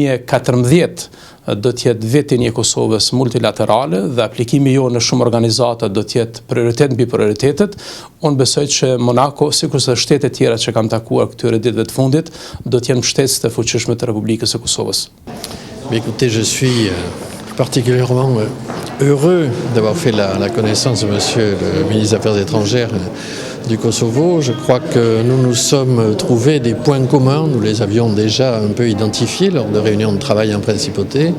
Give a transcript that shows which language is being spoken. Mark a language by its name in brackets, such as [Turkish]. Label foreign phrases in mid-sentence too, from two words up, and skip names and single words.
[Albanian] 2014 do t'jetë vitin e Kosovës multilaterale dhe aplikimi jo në shumë organizata do t'jetë prioritet mbi prioritetet, unë besoj që Monako, sikurse shtetet tjera që kam takuar këtyre ditëve të fundit, do t'jenë mbështetës të fuqishme të Republikës së Kosovës. [French] Écoutez, je suis particulièrement heureux d'avoir fait la connaissance de Monsieur le ministre des Affaires étrangères du Kosovo. Je crois que nous nous sommes trouvés des points communs. Nous les avions déjà un peu identifiés lors de réunions de travail en principauté.